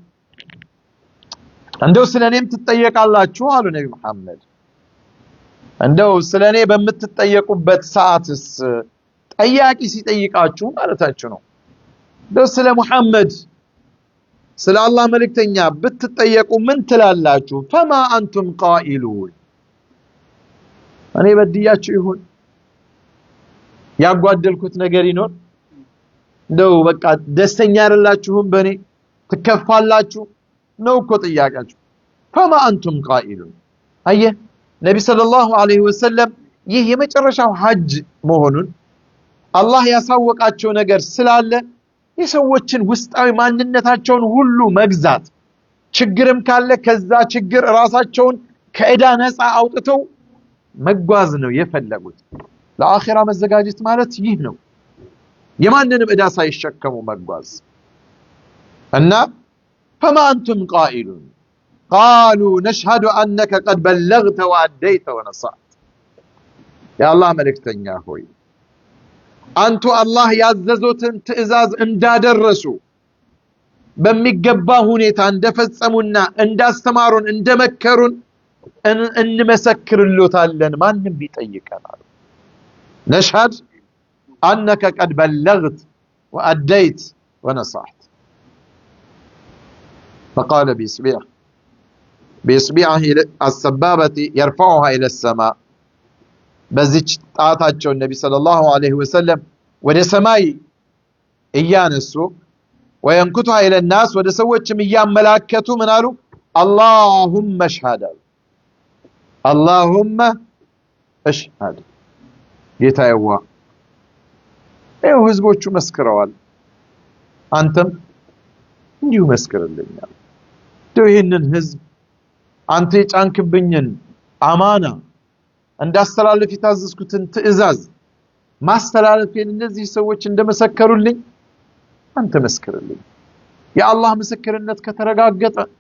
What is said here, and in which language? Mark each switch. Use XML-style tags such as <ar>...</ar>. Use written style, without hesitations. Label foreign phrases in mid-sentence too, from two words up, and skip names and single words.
<am>እንደው ስለኔም ትጠየቃላችሁ አሉ ነብዩ መሐመድ እንደው ስለኔ በምትጠየቁበት ሰዓትስ ጠያቂ ሲጠይቃችሁ ማለታችሁ ነው እንደው ስለ መሐመድ ስለ አላህ መልእክተኛ ብትጠየቁ ምን ትላላችሁ</am> <ar>فما انتم قائلون</ar> <am>እኔ በድያችሁ ይሁን ያጓደልኩት ነገር ይኖር እንደው በቃ ደስተኛ አይደላችሁም በኔ ትከፋላችሁ ነው እኮ ጥያቄያችሁ</am> <ar>فما انتم قائلون</ar> <am>አየ ነብይ</am> <ar>صلى الله عليه</ar> <am>ወሰለም ይህ የመጨረሻው ሐጅ መሆኑን አላህ ያሳወቃቸው ነገር ስላለ የሰዎችን ውስጣዊ ማንነታቸውን ሁሉ መግዛት ችግርም ካለ ከዛ ችግር ራሳቸውን ከዕዳ ነፃ አውጥተው መጓዝ ነው የፈለጉት ለአኺራ መዘጋጀት ማለት ይህ ነው የማንንም ዕዳ ሳይሸከሙ መጓዝ እና</am> <ar>فما انتم قائلون قالوا نشهد انك قد بلغت واديت ونصحت يا الله</ar> <am>ملكتኛ ሆይ አንቱ አላህ ያዘዙትን ትእዛዝ እንዳደረሱ በሚገባ ሁኔታ እንደፈጸሙና እንዳስተማሩን እንደመከሩን እንመሰክርልዎታለን ማንንም ቢጠይቀናል</am> <ar>نشهد انك قد بلغت واديت ونصحت فقال بإصبعه السبابة يرفعها إلى السماء</ar> <am>በዚች ጣታቸው ነብይ</am> <ar>صلى الله عليه وسلم</ar> <am>ወደ ሰማይ እያነሱ</am> <ar>وينكتها إلى الناس</ar> <am>ወደ ሰዎችም እያመላከቱ ምን አሉ</am> <ar>اللهم اشهد اللهم اشهد</ar> <am>ጌታዬዋ ይኸው ህዝቦቹ መስክረዋል አንተም እንዲሁ መስክርልኛል እንደው ይሄንን ህዝብ አንተ የጫንክብኝን አማና እንዳስተላልፍ የታዘዝኩትን ትእዛዝ ማስተላለፍን እነዚህ ሰዎች እንደመሰከሩልኝ አንተ መስክርልኝ የአላህ ምስክርነት ከተረጋገጠ</am>